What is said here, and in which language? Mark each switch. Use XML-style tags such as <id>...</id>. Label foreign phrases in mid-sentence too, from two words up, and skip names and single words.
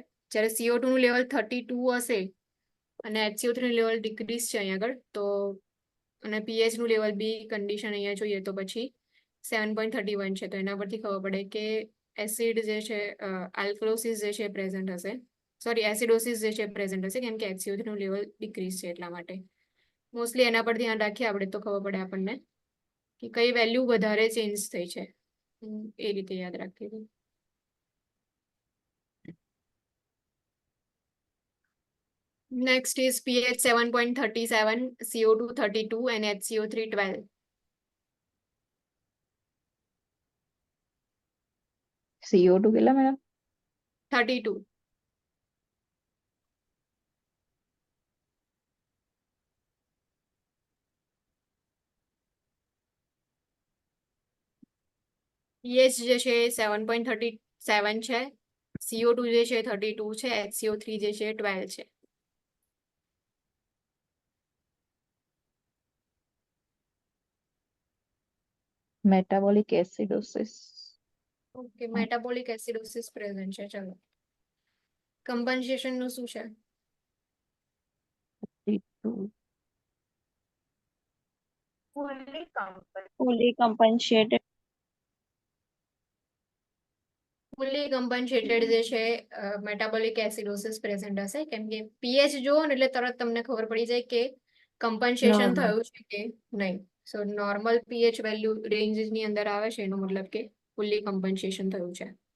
<gu>જ્યારે CO2 નું લેવલ 32 હશે અને HCO3 નું લેવલ ડિક્રીઝ છે અહીંયા આગળ, તો અને પીએચ નું લેવલ બી કન્ડિશન અહીંયા જોઈએ તો પછી 7.31 છે, તો એના પરથી ખબર પડે કે એસિડ જે છે આલ્કલોસિસ જે છે પ્રેઝન્ટ હશે, સોરી એસિડોસિસ જે છે પ્રેઝન્ટ હશે, કેમ કે HCO3 નું લેવલ ડિક્રીઝ છે એટલા માટે. મોસ્ટલી એના પર ધ્યાન રાખીએ આપણે તો ખબર પડે આપણને કે કઈ વેલ્યુ વધારે ચેન્જ થઈ છે, એ રીતે યાદ રાખીએ.</gu> <en>Next is pH 7.37, CO2 32 and HCO3 12.</en> <gu>CO2 કેટલા મેડમ? 32. pH જે છે 7.37 છે, CO2 જે છે 32 છે, HCO3 જે છે 12 છે.</gu> <en>metabolic acidosis. okay, metabolic acidosis present છે.</en> <gu>ચલો, કમ્પન્સેશન નું શું છે? 32.</gu> <en>fully compensated. fully compensated</en> <gu>જે છે</gu> <en>metabolic acidosis present</en> <gu>હશે, કેમ કે પીએચ જુઓ ને એટલે તરત તમને ખબર પડી જાય કે કમ્પન્સેશન</gu> <en>Normal.</en> <gu>થયું છે કે નહીં.</gu> <en>so normal pH value range</en> <gu>ની અંદર આવે છે, એનો મતલબ કે</gu> <en>fully compensation</en> <gu>થયું છે.</gu>